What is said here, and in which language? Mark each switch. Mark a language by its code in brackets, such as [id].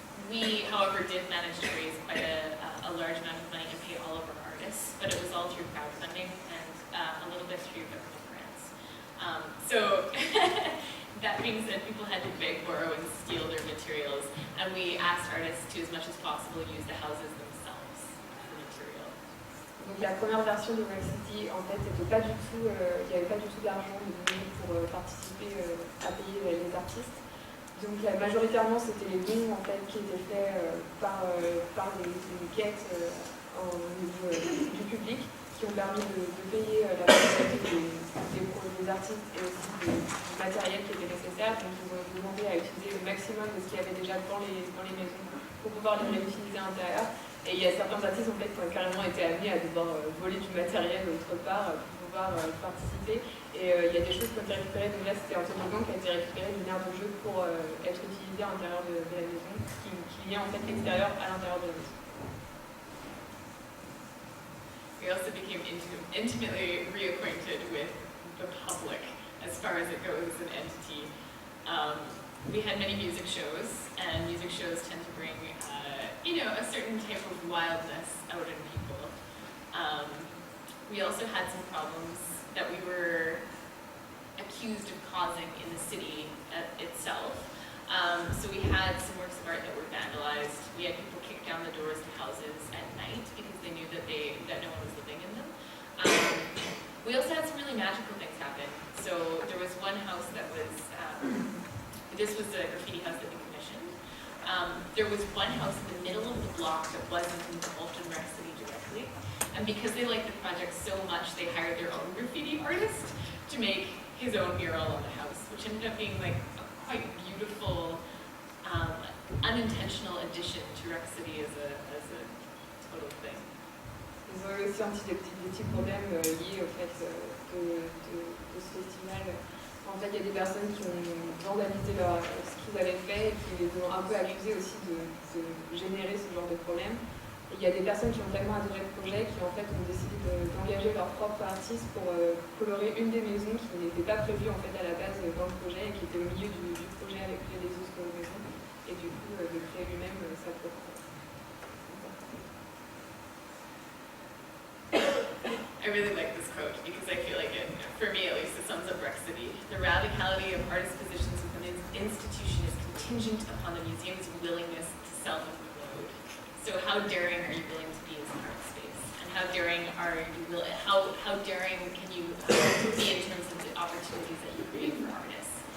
[en] We, however, did manage to raise quite a large amount of money to pay all of our artists, but it was all through crowdfunding and a little bit through government grants. So that being said, people had to beg, borrow, and steal their materials, and we asked artists to, as much as possible, use the houses themselves for material. [fr] Donc la première version de Mercredi, en fait, c'était pas du tout, il n'y avait pas du tout d'argent donné pour participer à payer les artistes. Donc majoritairement c'était les dons en fait qui étaient faits par les quêtes au niveau du public, qui ont permis de payer la majorité des artistes et aussi du matériel qui était nécessaire. Donc ils ont demandé à utiliser le maximum de ce qu'il y avait déjà dans les maisons pour pouvoir les réutiliser à l'intérieur. Et il y a certains artistes en fait, qui ont carrément été amenés à devoir voler du matériel autre part pour pouvoir participer. Et il y a des choses qui ont été récupérées. Donc là c'était un toboggan qui a été récupéré d'une aire de jeu pour être utilisé à l'intérieur de la maison, qui lie en fait l'extérieur à l'intérieur de la maison. [en] We also became intimately reacquainted with the public as far as it goes as an entity. We had many music shows, and music shows tend to bring, a certain type of wildness out in people. We also had some problems that we were accused of causing in the city itself. So we had some works of art that were vandalized. We had people kick down the doors to houses at night because they knew that no one was living in them. We also had some really magical things happen. So there was one house that was, this was a graffiti house that we commissioned. There was one house in the middle of the block that wasn't involved in Mercredi directly. And because they liked the project so much, they hired their own graffiti artist to make his own mural on the house, which ended up being like a quite beautiful, unintentional addition to Mercredi as a total thing. [fr] Ils ont eu aussi des petits problèmes liés au fait de ce festival. En fait, il y a des personnes qui ont vandalisé ce qu'ils avaient fait et qui les ont un peu accusés aussi de générer ce genre de problème. Et il y a des personnes qui ont tellement adoré le projet qui en fait ont décidé d'engager leur propre artiste pour colorer une des maisons qui n'était pas prévue en fait à la base dans le projet et qui était au milieu du projet avec les autres maisons. Et du coup, de créer lui-même sa propre. [en] I really like this quote because I feel like it, for me at least, it sums up Mercredi. The radicality of artist positions within an institution is contingent upon the museum's willingness to self-implode. So how daring are you willing to be as an art space? And how daring how daring can you be in terms of the opportunities that you create for artists?